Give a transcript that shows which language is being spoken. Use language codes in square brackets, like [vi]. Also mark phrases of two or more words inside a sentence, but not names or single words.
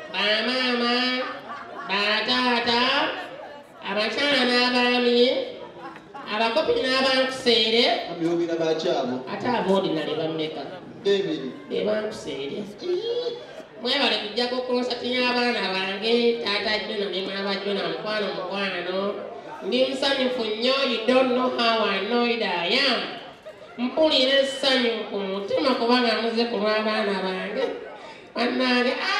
[lg] Bamaama, bataata, abakyala n'abaami, abakopi n'abankuseere. Mami, yogera bakyalo. Ate abo ordinary bameka. Bebiri. Be bankuseere. Mwebale kujja ku concert y'abaana bange, taata Jona ne maama Jona, mukwano, mukwano. Ndi musanyufu nnyo, [en] you don't know how annoyed I am. [lg] Mpulira essanyu ku mutima kubanga muze ku lw'abaana bange. Bannange,